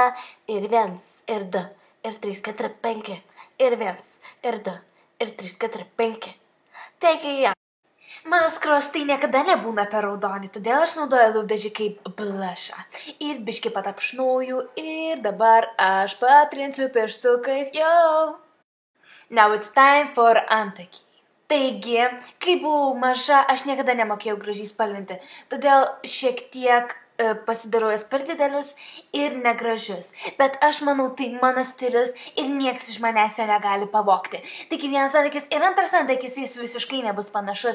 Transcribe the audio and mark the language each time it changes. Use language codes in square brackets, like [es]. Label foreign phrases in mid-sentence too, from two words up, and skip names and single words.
[lt] Ir 1, ir 2, ir 3, 4, 5. Ir 1, ir 2, ir 3, 4, 5. Taigi, jo. Mano skrostai niekada nebūna per raudonį, todėl aš naudoju lūpdažį kaip blushą. Ir biški patapšnuoju ir dabar aš patrinsiu pirštukais, yo. [en] Now it's time for antakį. [lt] Taigi, kai buvau maža, aš niekada nemokėjau gražiai spalvinti, todėl šiek tiek pasidarau jas per didelius ir negražius. Bet aš manau, tai mano stilius ir nieks iš manęs jo negali pavogti. Taigi vienas antakis ir antras antakis, jis visiškai nebus panašus.